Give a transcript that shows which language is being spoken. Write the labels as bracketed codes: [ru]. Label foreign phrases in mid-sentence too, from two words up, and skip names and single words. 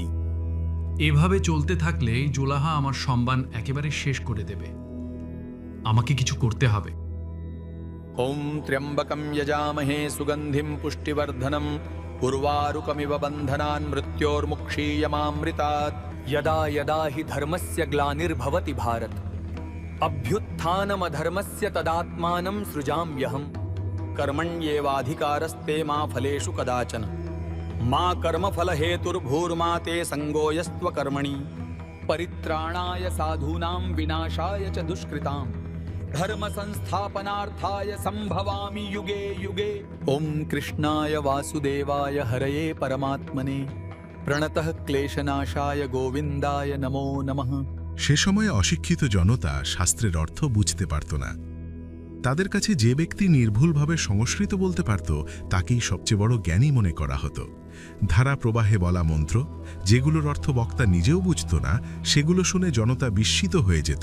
[bn] এভাবে চলতে থাকলে জোলাহা আমার সম্মান একেবারে শেষ করে দেবে। আমাকে কিছু করতে হবে। [sa] ওম ত্র্যম্বকম যজামহে সুগন্ধিম পুষ্টিবর্ধনম উর্বারুকমিব বন্ধনান মৃত্যোর্মুক্ষীয়মামৃতাৎ। यदा यदा हि धर्मस्य ग्लानिर्भवति भारत अभ्युत्थानमधर्मस्य तदात्मानं सृजाम्यहम्। कर्मण्येवाधिकारस्ते मा फलेषु कदाचन मा कर्मफलहेतुर्भूर्मा ते संगोऽयस्त्वकर्मणि। परित्राणाय साधूनां विनाशाय च दुष्कृतां धर्म संस्थापनार्थाय संभवामि युगे युगे। ओम कृष्णाय वासुदेवाय हरये परमात्मने প্রণতঃ ক্লেশনাশায় গোবিন্দায় নমো নমঃ। [bn] সে সময়ে অশিক্ষিত জনতা শাস্ত্রের অর্থ বুঝতে পারত না। তাদের কাছে যে ব্যক্তি নির্ভুলভাবে সংস্কৃত বলতে পারত তাকেই সবচেয়ে বড় জ্ঞানী মনে করা হতো। ধারা প্রবাহে বলা মন্ত্র, যেগুলোর অর্থ বক্তা নিজেও বুঝত না, সেগুলো শুনে জনতা বিস্মিত হয়ে যেত।